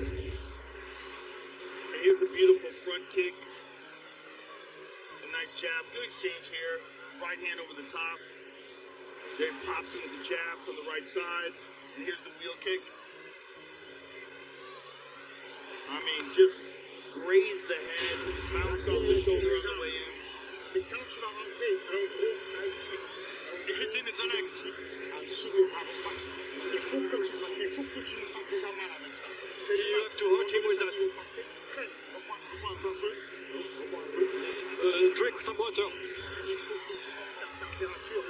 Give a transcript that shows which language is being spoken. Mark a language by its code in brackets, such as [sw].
[en] And here's a beautiful front kick. A nice jab. Good exchange here. Right hand over the top. Then pops him with the jab from the right side. And here's the wheel kick. I mean, just grazed the head, bounced off the shoulder on the way in. [fr] C'est quand tu vas rentrer un gros high kick. [en] Hitting its own X. [fr] Absolument. Il faut que tu me fasses déjà mal avec ça. [en] You have to hurt him with that. Drink some water. [fr] Il faut que tu montes ta température.